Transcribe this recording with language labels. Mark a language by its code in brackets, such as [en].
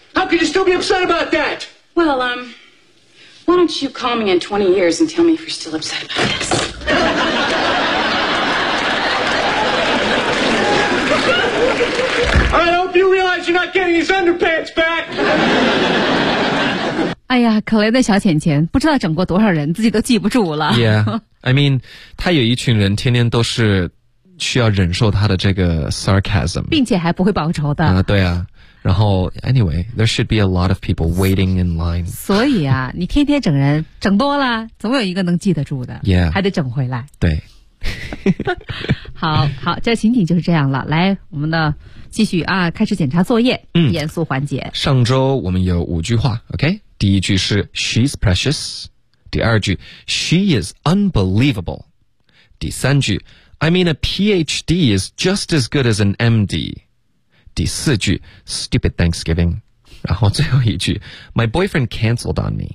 [en] How could you still be upset about that? Well, why don't you call me in 20 years and tell me if you're still upset about this? I hope you realize you're not getting these underpants back. [zh] 哎呀，可怜的小浅浅，不知道整过多少人，自己都记不住了。 [en] Yeah, I mean, [zh] 他有一群人天天都是需要忍受他的这个 sarcasm, 并且还不会报仇的。对啊。然后 [en] ，anyway, there should be a lot of people waiting in line. [zh] 所以啊，你天天整人，整多了，总有一个能记得住的。 [en] Yeah, [zh] 还得整回来。对。好好，这情景就是这样了。来，我们的。继续啊，开始检查作业，严肃环节。上周我们有五句话 ，OK？第一句是 [en] She's precious， [zh] 第二句 [en] She is unbelievable， [zh] 第三句 [en] I mean a PhD is just as good as an MD， [zh] 第四句 [en] Stupid Thanksgiving， [zh] 然后最后一句 [en] My boyfriend canceled on me。